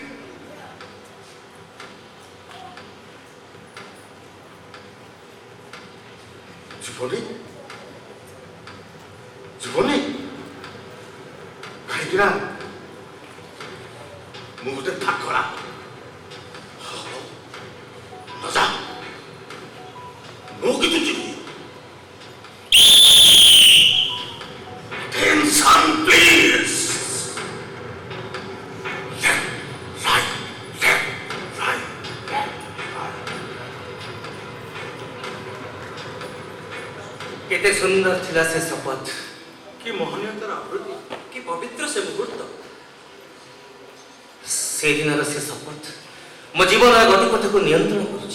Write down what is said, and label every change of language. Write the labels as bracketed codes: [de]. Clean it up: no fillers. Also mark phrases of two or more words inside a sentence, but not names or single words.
[or] ଜୀବନି କାହିଁକି ନା ମୁଁ ଗୋଟେ ଠାକରା। ନଜା ମୁଁ କିନ୍ତୁ ଯିବି। [en] Attention please. Left, right. [or] କେତେ ସୁନ୍ଦର ଥିଲା ସେ ଶପଥ। କି ମହନୀୟତାର ଆବୃତ୍ତି, କି ପବିତ୍ର ସେ ମୁହୂର୍ତ୍ତ। ସେଦିନର ସେ ଶପଥ ମୋ ଜୀବନର ଗତିପଥକୁ ନିୟନ୍ତ୍ରଣ କରୁଛି।